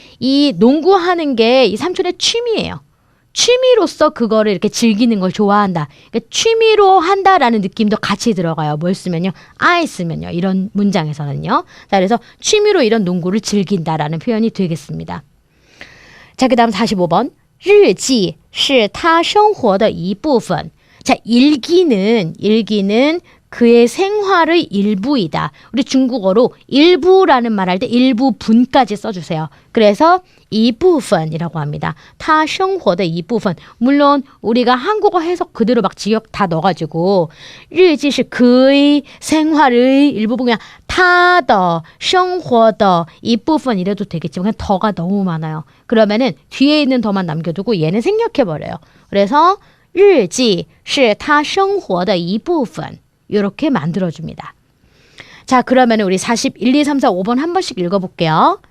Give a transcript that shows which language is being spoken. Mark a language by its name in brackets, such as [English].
[Korean] 이 농구하는 게 이 삼촌의 취미예요. 취미로서 그거를 이렇게 즐기는 걸 좋아한다. 그러니까 취미로 한다라는 느낌도 같이 들어가요. 뭘 쓰면요? I 쓰면요. 이런 문장에서는요. 자, 그래서 취미로 이런 농구를 즐긴다라는 표현이 되겠습니다. 자, 그 다음 45번. [Chinese] 日记是他生活的一部分. [Korean] 자, 일기는 그의 생활의 일부이다. 우리 중국어로 일부라는 말 할 때 일부분까지 써주세요. 그래서 이 부분이라고 합니다. [Chinese] 他生活的一部分. [Korean] 물론 우리가 한국어 해석 그대로 막 지역 다 넣어가지고 [Chinese] 日记是 [Korean] 그의 생활의 일부분 그냥 [Chinese] 他的生活的一部分 [Korean] 이래도 되겠지만 그냥 더가 너무 많아요. 그러면은 뒤에 있는 더만 남겨두고 얘는 생략해버려요. [Chinese] 그래서 日记是他生活的一部分. [Korean] 이렇게 만들어줍니다. 자, 그러면 우리 41, 2, 3, 4, 5번 한 번씩 읽어볼게요.